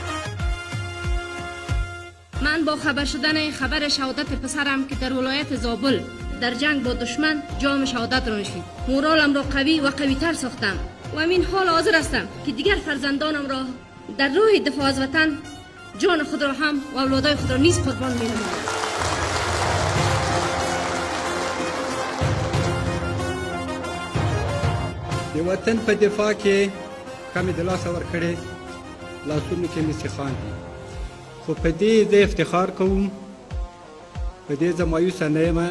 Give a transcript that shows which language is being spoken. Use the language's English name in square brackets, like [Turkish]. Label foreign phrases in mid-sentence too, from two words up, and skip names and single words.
[Persian] من با خبر شدن خبر شهادت پسرم که در ولایت زابل در جنگ با دشمن جام شهادت را نوشید، مورالم را قوی و قوی‌تر ساختم و همین حال حاضر هستم که دیگر فرزندانم را در راه دفاع از وطن جان خود را هم و اولادای خود را نیز قربان می‌نمایم. [Pashto] د وطن په دفاع کې کمی د لاسه ورکړې، لاسونو کې مې سیخان دي، خو په دې زه افتخار کوم، په دې زه مایوسه نه یم.